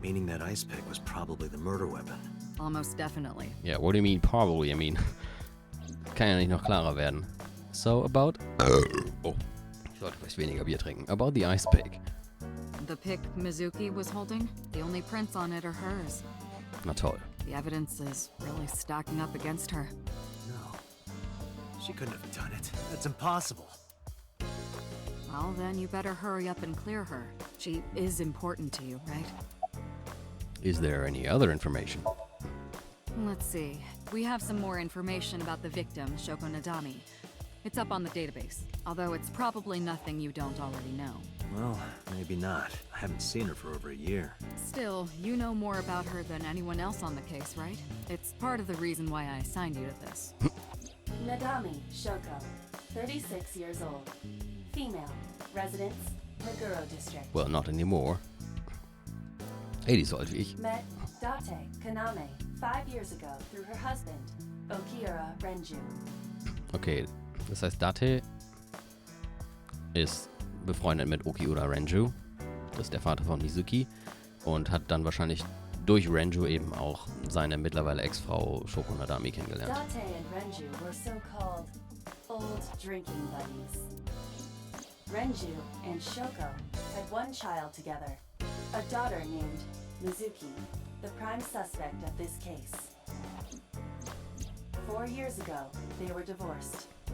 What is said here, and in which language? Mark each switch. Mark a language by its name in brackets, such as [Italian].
[English] Meaning that ice pick was probably the murder weapon. Almost definitely. Yeah, what do you mean probably? I mean, [German] kann ja nicht noch klarer werden. [English] So about... [German] Oh, ich sollte vielleicht weniger Bier trinken. [English] About the ice pick. The pick Mizuki was holding, the only prints on it are hers. [German] Na toll. [English] The evidence is really stacking up against her. No. She couldn't have done it. That's impossible. Well, then you better hurry up and clear her. She is important to you, right? Is there any other information? Let's see. We have some more information about the victim, Shoko Nadami. It's up on the database, although it's probably nothing you don't already know. Well, maybe not. I haven't seen her for over a year. Still, you know more about her than anyone else on the case, right? It's part of the reason why I assigned you to this. Nadami Shoko, 36 years old. Female. Residence, Meguro District. Well, not anymore. [German] 80 alt wie ich. [English] Met Date Kaname 5 years ago through her husband, Okira Renju. [German] Okay, das heißt, Date ist befreundet mit Okiura Renju. Das ist der Vater von Mizuki. Und hat dann wahrscheinlich durch Renju eben auch seine mittlerweile Ex-Frau Shoko Nadami kennengelernt. [English] Date and Renju were so-called old drinking buddies. Renju and Shoko had one child together, a daughter named Mizuki, the prime suspect of this case. 4 years ago, they were divorced.